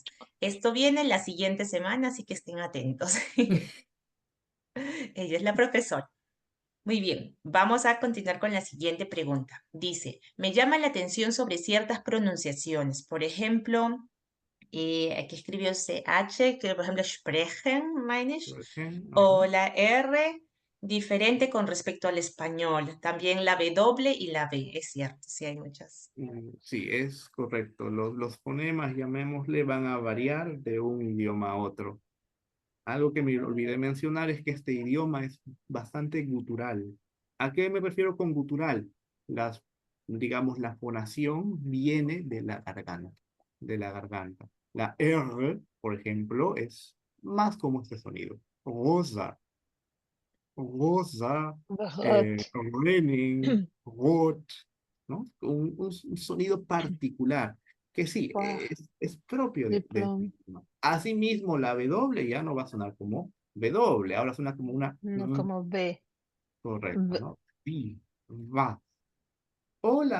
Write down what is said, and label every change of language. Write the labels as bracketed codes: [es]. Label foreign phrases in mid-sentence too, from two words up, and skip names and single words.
[es] Esto viene la siguiente semana, así que estén atentos. Ella es la profesora. Muy bien, vamos a continuar con la siguiente pregunta. Dice, me llama la atención sobre ciertas pronunciaciones. Por ejemplo, aquí escribió CH, que por ejemplo, [de] sprechen, meine ich, [es] Ajá. o la R diferente con respecto al español. También la W y la B, es cierto, sí hay muchas. Sí, es correcto. Los fonemas, llamémosle, van a variar de un idioma a otro. Algo que me olvidé mencionar es que este idioma es bastante gutural. ¿A qué me refiero con gutural? Digamos, la fonación viene de la garganta, de la garganta. La R, por ejemplo, es más como este sonido. Rosa, rosa, [de] Rot. raining, rot, [es] ¿no? Un sonido particular que sí, Buah, es propio de este diplom. idioma. Asimismo, la W ya no va a sonar como W, ahora suena como una No como B. correcto, B. ¿no? Sí, va. O la